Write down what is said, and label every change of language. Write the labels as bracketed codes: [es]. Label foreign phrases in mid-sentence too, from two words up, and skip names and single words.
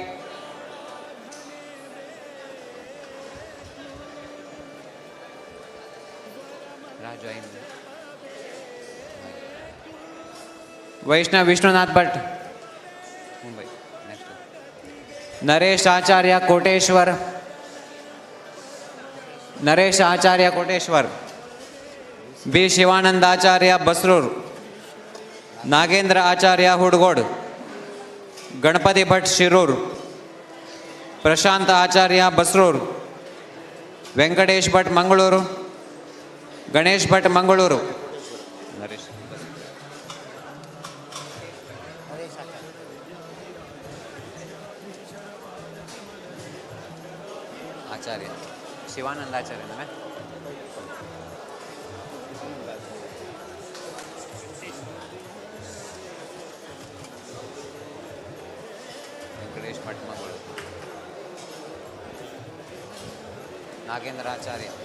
[kok] वैष्णव विश्वनाथ भट मुंबई नरेश आचार्य कोटेश्वर नरेश आचार्य कोटेश्वर बी शिवानंद आचार्य बसरूर नागेंद्र आचार्य हुडगोड गणपति भट शिरूर प्रशांत आचार्य बसरूर वेंकटेश भट मंगळूरू गणेश भट मंगळूरू नरेश आचार्य शिवानंद आचार्य ना वेंकटेश भट मंगळूरू नागेंद्र आचार्य